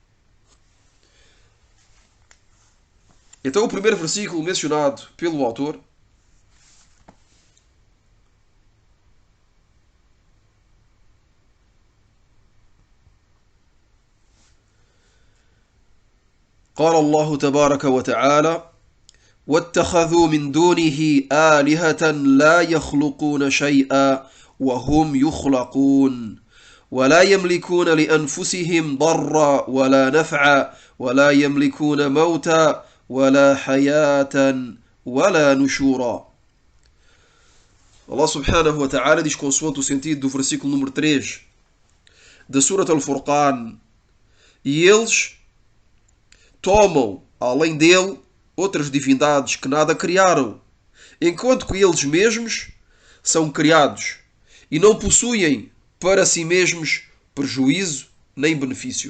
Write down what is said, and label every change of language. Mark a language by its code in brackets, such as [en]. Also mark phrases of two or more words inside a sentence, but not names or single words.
[pt] Então o primeiro versículo mencionado pelo autor قال [ar] الله تبارك وتعالى واتخذوا من دونه آلهة لا يخلقون شيئا وهم يخلقون ولا يملكون لأنفسهم ضرا ولا نفعا ولا يملكون موتا ولا حياة ولا نشورا. الله سبحانه وتعالى [pt] diz, consoante o sentido do versículo número 3 da Surat Al-Furqan, e eles tomam, além dele, outras divindades que nada criaram, enquanto que eles mesmos são criados e não possuem para si mesmos prejuízo nem benefício.